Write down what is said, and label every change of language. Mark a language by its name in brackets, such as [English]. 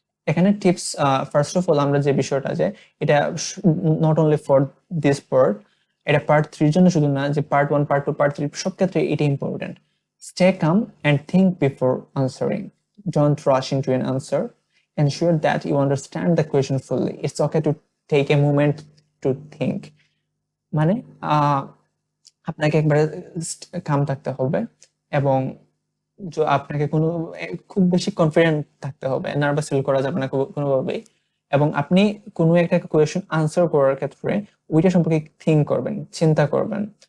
[Bangla] এখানে tips, [English] first of all [Bangla] আমরা যে বিষয়টা যে এটা [English] not only for this part, [Bangla] এটা পার্ট 3 এর জন্য শুধু না, যে পার্ট 1 পার্ট 2 পার্ট 3 সব ক্ষেত্রে এটা important. [English] Stay calm and think before answering, don't rush into an answer, ensure that you understand the question fully. It's okay to take a moment to think. [Bangla] মানে আপনাকে একবারে কাম থাকতে হবে এবং আপনাকে খুব বেশি কনফিডেন্ট থাকতে হবে, নার্ভাস ফিল করা যাবে না কোনোভাবেই। এবং আপনি কোনো একটা কোয়েশ্চেন আনসার করার ক্ষেত্রে ওইটা সম্পর্কে থিঙ্ক করবেন, চিন্তা করবেন।